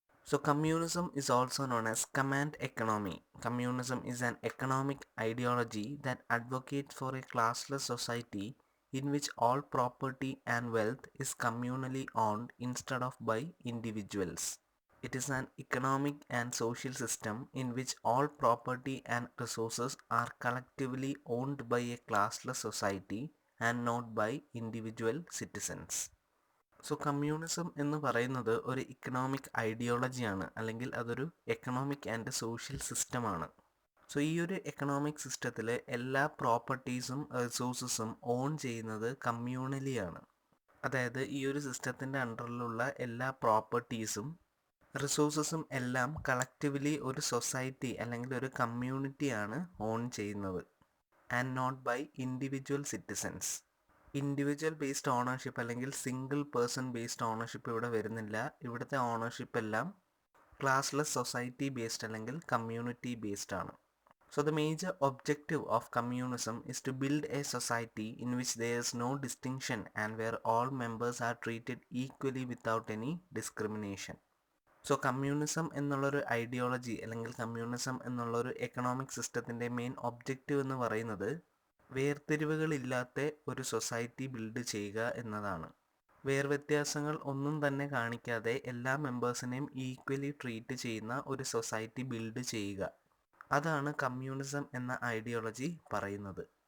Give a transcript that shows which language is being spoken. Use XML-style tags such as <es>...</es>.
<en>So communism is also known as command economy. Communism is an economic ideology that advocates for a classless society in which all property and wealth is communally owned instead of by individuals. It is an economic and social system in which all property and resources are collectively owned by a classless society and not by individual citizens.</en> <ml>So communism എന്ന് പറയുന്നത് ഒരു economic ഐഡിയോളജിയാണ്, അല്ലെങ്കിൽ അതൊരു economic and social സിസ്റ്റമാണ്. So ഈ ഒരു economic സിസ്റ്റത്തിൽ എല്ലാ പ്രോപ്പർട്ടീസും റിസോഴ്സസും ഓൺ ചെയ്യുന്നത് കമ്മ്യൂണലിയാണ്. അതായത് ഈ ഒരു സിസ്റ്റത്തിൻ്റെ അണ്ടറിലുള്ള എല്ലാ പ്രോപ്പർട്ടീസും റിസോഴ്സസും എല്ലാം കളക്റ്റീവ്ലി ഒരു സൊസൈറ്റി അല്ലെങ്കിൽ ഒരു കമ്മ്യൂണിറ്റിയാണ് ഓൺ ചെയ്യുന്നത്,</ml> <en>And not by individual citizens.</en> <ml>Individual based ownership അല്ലെങ്കിൽ സിംഗിൾ പേഴ്സൺ ബേസ്ഡ് ഓണർഷിപ്പ് ഇവിടെ വരുന്നില്ല. ഇവിടുത്തെ ഓണർഷിപ്പ് എല്ലാം ക്ലാസ്ലെസ് സൊസൈറ്റി ബേസ്ഡ് അല്ലെങ്കിൽ കമ്മ്യൂണിറ്റി ബേസ്ഡ് ആണ്.</ml> <en>So the major objective of communism is to build a society in which there is no distinction and where all members are treated equally without any discrimination.</en> <ml>So communism എന്നുള്ളൊരു ideology അല്ലെങ്കിൽ communism എന്നുള്ളൊരു economic സിസ്റ്റത്തിൻ്റെ main objective എന്ന് പറയുന്നത് വേർതിരിവുകളില്ലാത്ത ഒരു society build ചെയ്യുക എന്നതാണ്. വേർവ്യത്യാസങ്ങൾ ഒന്നും തന്നെ കാണിക്കാതെ എല്ലാ മെമ്പേഴ്സിനെയും ഈക്വലി ട്രീറ്റ് ചെയ്യുന്ന ഒരു സൊസൈറ്റി ബിൽഡ് ചെയ്യുക, അതാണ് കമ്മ്യൂണിസം എന്ന ഐഡിയോളജി പറയുന്നത്.</ml>